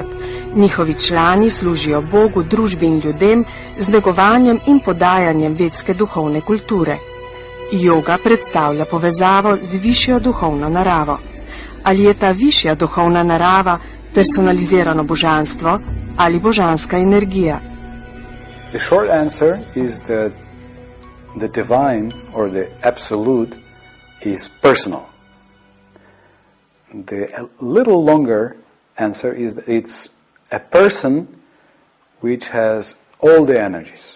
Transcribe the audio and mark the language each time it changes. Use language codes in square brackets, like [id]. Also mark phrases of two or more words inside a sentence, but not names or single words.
[sl] Njihovi člani služijo Bogu, družbi in ljudem z negovanjem in podajanjem vedske duhovne kulture. Joga predstavlja povezavo z višjo duhovno naravo. Ali je ta višja duhovna narava personalizirano božanstvo ali božanska energija? [en] The short answer is that the divine or the absolute is personal. The little longer answer is that it's a person which has all the energies.